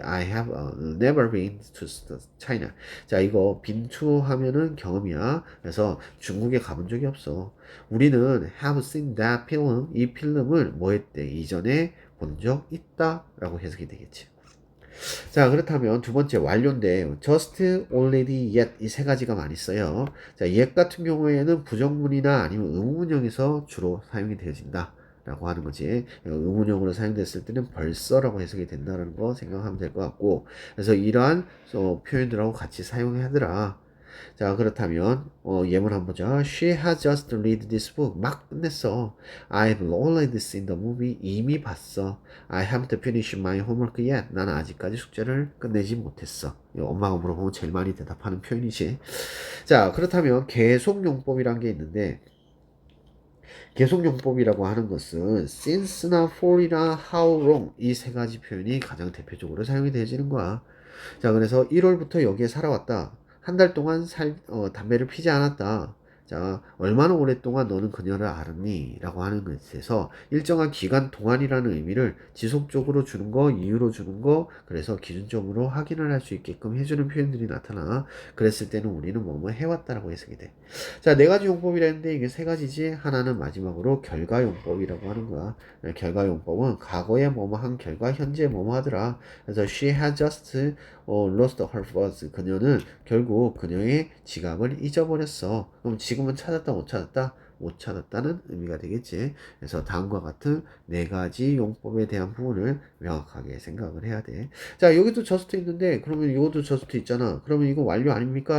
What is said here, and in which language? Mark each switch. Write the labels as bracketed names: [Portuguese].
[English] I have never been to China. [Korean] 자, 이거 been to 하면은 경험이야. 그래서 중국에 가본 적이 없어. [English] 우리는 have seen that film. [Korean] 이 필름을 뭐 했대? 이전에 본 적 있다. 라고 해석이 되겠지. 자, 그렇다면 두 번째 완료인데 just, already, yet 이 세 가지가 많이 써요. 자, yet 같은 경우에는 부정문이나 아니면 의문형에서 주로 사용이 되어진다 라고 하는 거지. 의문형으로 사용됐을 때는 벌써라고 해석이 된다는 거 생각하면 될 것 같고, 그래서 이러한 표현들하고 같이 사용하더라. 자, 그렇다면 예문 한번 보자. [English] She has just read this book. [Korean] 막 끝냈어. [English] I've already seen the movie. [Korean] 이미 봤어. [English] I haven't finished my homework yet. [Korean] 나는 아직까지 숙제를 끝내지 못했어. 엄마가 물어보면 제일 많이 대답하는 표현이지. 자, 그렇다면 계속용법이란 게 있는데, 계속용법이라고 하는 것은 since나 for이나 how long 이 세 가지 표현이 가장 대표적으로 사용이 되어지는 거야. 자, 그래서 1월부터 여기에 살아왔다. 한 달 동안 담배를 피지 않았다. 자, 얼마나 오랫동안 너는 그녀를 알았니? 라고 하는 것에서 일정한 기간 동안이라는 의미를 지속적으로 주는 거, 이유로 주는 거, 그래서 기준적으로 확인을 할 수 있게끔 해주는 표현들이 나타나. 그랬을 때는 우리는 뭐뭐 해왔다라고 해석이 돼. 자, 네 가지 용법이라는데 이게 세 가지지. 하나는 마지막으로 결과용법이라고 하는 거야. 결과용법은 과거에 뭐뭐 한 결과, 현재 뭐뭐 하더라. [English] 그래서 she had just lost her purse. [Korean] 그녀는 결국 그녀의 지갑을 잊어버렸어. 그럼 지금은 찾았다, 못 찾았다? 못 찾았다는 의미가 되겠지. 그래서 다음과 같은 네 가지 용법에 대한 부분을 명확하게 생각을 해야 돼. 자, 여기도 저스트 있는데, 그러면 이것도 저스트 있잖아. 그러면 이거 완료 아닙니까?